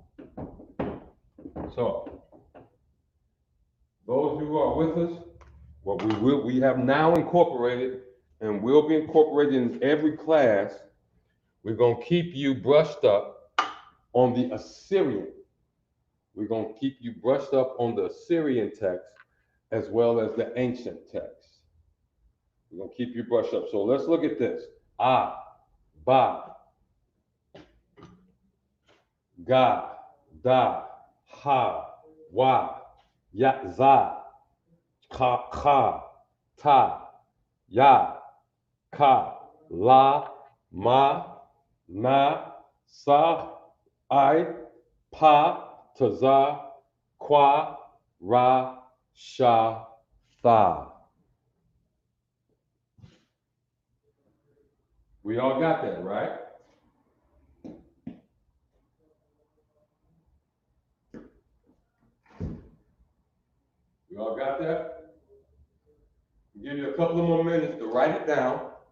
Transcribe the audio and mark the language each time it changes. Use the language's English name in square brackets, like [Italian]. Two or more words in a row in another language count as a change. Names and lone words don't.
[English] So, those who are with us, what we have now incorporated, and will be incorporated in every class, we're going to keep you brushed up on the Assyrian. We're going to keep you brushed up on the Assyrian text as well as the ancient text. We're going to keep you brushed up. So let's look at this. [Syriac] Ah, ba. ga, da, ha, wa, ya, za, ka, ta, ya, ka, la, ma, na, sa, I, pa, taza, kwa, ra, sha, tha. [English] We all got that, right? We all got that? I'll give you a couple of more minutes to write it down.